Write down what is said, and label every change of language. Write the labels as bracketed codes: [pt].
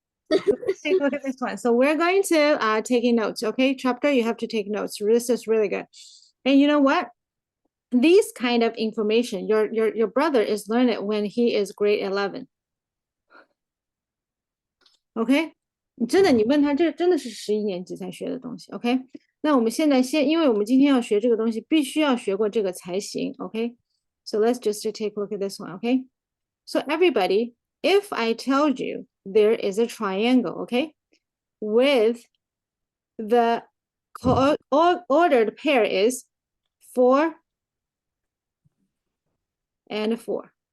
[en] Let's take a look at this one. So we're going to taking notes, okay? Chapter, you have to take notes. This is really good. And you know what? These kind of information, your brother is learning when he is grade 11. [zh] OK， 真的，你问他，这真的是11年级才学的东西。 OK， 那我们现在先，因为我们今天要学这个东西，必须要学过这个才行。 [en] OK，so let's just take a look at this one. OK，so everybody, if I told you there is a triangle, OK, with the ordered pair is 4 and 4.